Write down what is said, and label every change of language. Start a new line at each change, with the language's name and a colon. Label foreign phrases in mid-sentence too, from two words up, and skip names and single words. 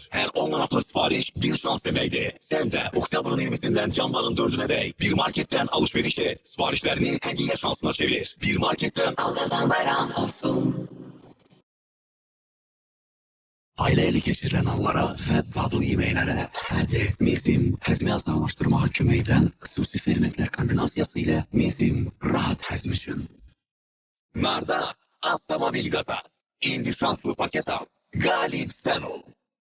Turkish: Her onlarla sipariş bir şans demeydi. Sen de Oktober'ın 20'sinden yanvarın 4'üne dek bir marketten alışveriş et. Siparişlerini hediye şansına çevir. Bir marketten Al kazan bayram olsun. Aileyle geçirilen anlara ve dadlı yemeklere hadi
Azerbaijani: Mizim həzmi asanlaşdırmağa kömək edən xüsusi fermentlər kombinasiyası ilə Mizim rahat həzm üçün. Narda avtomobil gaza. İndi şanslı paket al.
Turkish: Galip sen ol.